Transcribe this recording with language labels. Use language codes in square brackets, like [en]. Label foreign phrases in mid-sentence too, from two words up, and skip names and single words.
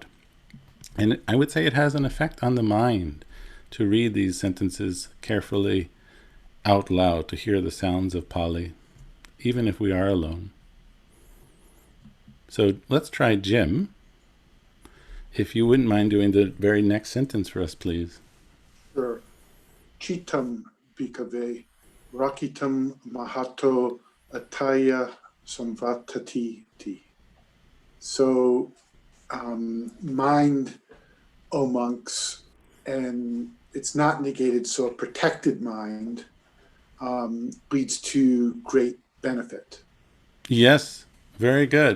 [en] And I would say it has an effect on the mind to read these sentences carefully out loud, to hear the sounds of Pali even if we are alone. So let's try Jim. If you wouldn't mind doing the very next sentence for us, please. Sure. [pi] Chitam bhikkhave rakitam mahato ataya samvatati. [en] So mind, O monks, and it's not negated, so a protected mind leads to great benefit. Yes, very good.